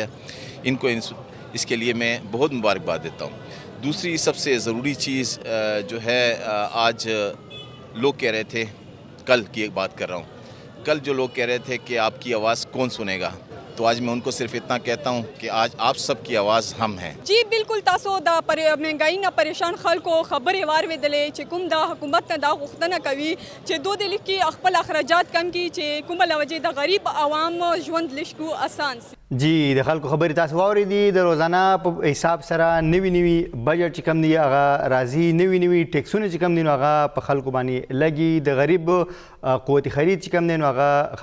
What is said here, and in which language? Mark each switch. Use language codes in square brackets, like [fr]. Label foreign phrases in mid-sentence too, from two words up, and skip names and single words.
[ur] ان کو اس کے لیے میں بہت مبارکباد دیتا ہوں. دوسری سب سے ضروری چیز جو ہے آج لوگ کہہ رہے تھے کل کی ایک بات کر رہا ہوں کل جو لوگ کہہ رہے تھے کہ آپ کی آواز کون سنے گا تو آج میں ان کو صرف اتنا کہتا ہوں کہ آج آپ سب کی آواز ہم ہیں. [ps] جی بالکل تاسو دا مهنګائی نه پریشان خلکو خبرې واورېدلې چې کوم دا حکومت نه دا غوښتنه کوي چې دو د لیکي خپل اخراجات کم کړي چې کومه له وجې د غریب عوام ژوند لږ کو اسان سي. جی د خلکو خبرې تاسو واورېدي د روزانه په حساب سره نوي بجټ چې کم دی هغه راځي نوي ټیکسونه چې کم دي نو هغه په خلکو باندې لګي د غریب قوت خرید چې کم دی نو هغه